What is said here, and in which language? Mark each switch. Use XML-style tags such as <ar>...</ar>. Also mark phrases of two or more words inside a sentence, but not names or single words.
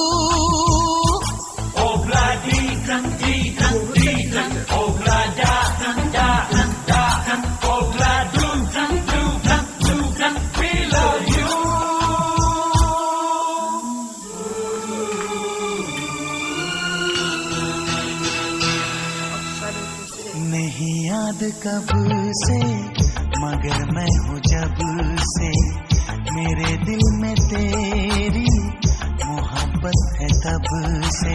<en>Obla di dan, obla da da da, obla do dan, we love you.</en> <hi>नहीं याद कब से मगर मैं हूँ जब से, मेरे दिल में तेरी मोहब्बत है तब से।</hi>